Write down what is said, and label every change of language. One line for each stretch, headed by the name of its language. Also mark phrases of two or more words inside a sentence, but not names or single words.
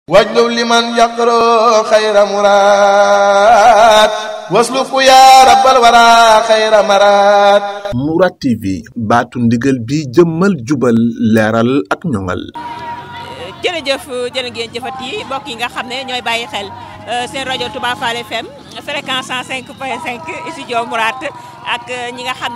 Arabic: واجلب لمن يقرأ خير مراد واسلك يا رب الورى خير مراد.
Wolof: Mourad TV baatu ndigal bi jëmmal jubal leeral ak ñoŋal. jërëjëf jërë ngeen jëfati mbokk yi nga xam ne ñooy bàyyi xel seen rajo Touba Fall FM fréquence 105.5 studio Mourad ak ñi nga xam ne